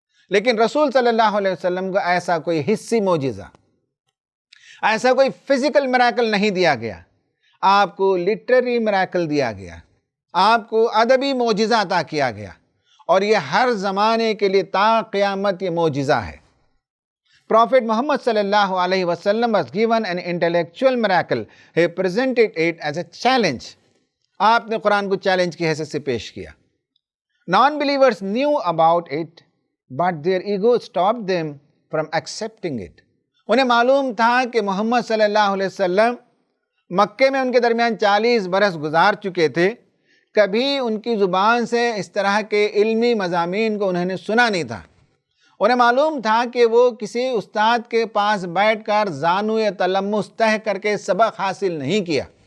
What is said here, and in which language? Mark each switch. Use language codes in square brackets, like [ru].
[ur] لیکن رسول صلی اللہ علیہ وسلم کو ایسا کوئی حصی معجزہ، ایسا کوئی فزیکل میراکل نہیں دیا گیا. آپ کو لٹریری میراکل دیا گیا، آپ کو ادبی معجزہ عطا کیا گیا، اور یہ ہر زمانے کے لیے تا قیامت یہ معجزہ ہے. [en] Prophet Muhammad sallallahu alayhi wasallam was given an intellectual miracle. He presented it as a challenge. [ur] آپ نے قرآن کو چیلنج کی حیثیت سے پیش کیا. [en] Non-believers knew about it, but their ego stopped them from accepting it. [ur] انہیں معلوم تھا کہ محمد صلی اللہ علیہ وسلم مکے میں ان کے درمیان 40 برس گزار چکے تھے. کبھی ان کی زبان سے اس طرح کے علمی مضامین کو انہوں نے سنا نہیں تھا. انہیں معلوم تھا کہ وہ کسی استاد کے پاس بیٹھ کر زانوئے تلمس تہ کر کے سبق حاصل نہیں کیا.